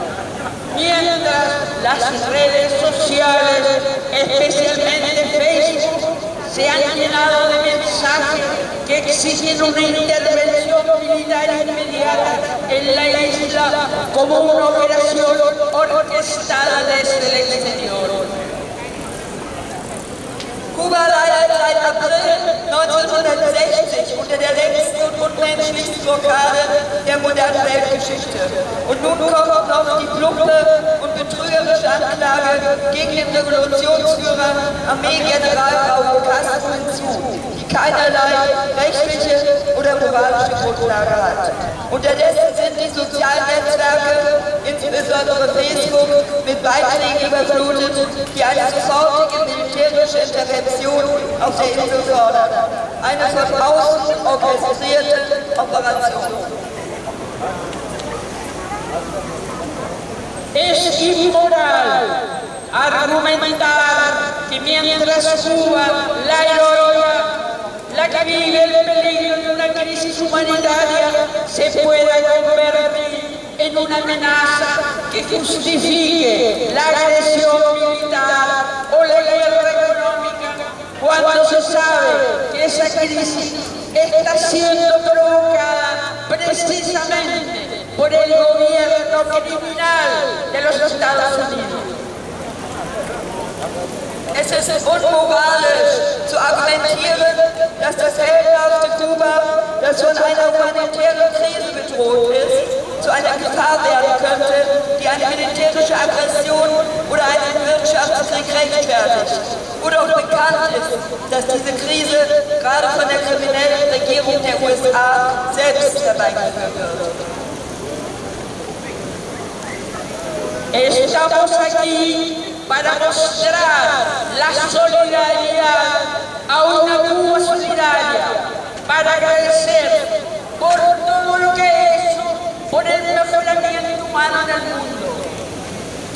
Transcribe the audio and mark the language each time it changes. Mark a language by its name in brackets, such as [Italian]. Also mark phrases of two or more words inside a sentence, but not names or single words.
[Spanish] Mientras las redes sociales, especialmente Facebook, se han llenado de mensajes que exigen una intervención militar inmediata en la isla como una operación orquestada desde el exterior. [German] Kuba leidet seit April 1960 unter der längsten und unmenschlichsten Blockade der modernen Weltgeschichte. Und nun kommt noch die plumpe und betrügerische Anklage gegen den Revolutionsführer Armeegeneral Raúl Castro hinzu, die keinerlei rechtliche oder moralische Grundlage hat. Unterdessen sind die sozialen Netzwerke, insbesondere Facebook, mit Beiträgen überflutet, die eine sofortige militärische Intervention auf der Insel fordern. Eine von außen orchestrierte Operation. [Spanish] Es inmoral argumentar que mientras Cuba, la heroica, la que vive el peligro de una crisis humanitaria, se pueda convertir en una amenaza que justifique la agresión militar o la guerra económica, cuando se sabe que esa crisis está siendo provocada precisamente por el gobierno criminal de los Estados Unidos. [German] Es ist unmoralisch zu argumentieren, dass das heldenhafte Kuba, das von einer humanitären Krise bedroht ist, zu einer Gefahr werden könnte, die eine militärische Aggression oder einen Wirtschaftskrieg rechtfertigt. Oder auch bekannt ist, dass diese Krise gerade von der kriminellen Regierung der USA selbst herbeigeführt wird. [Spanish] Estamos aquí para mostrar la solidaridad a una Cuba solidaria, para agradecer por todo lo que ha hecho por el mejoramiento humano en el mundo.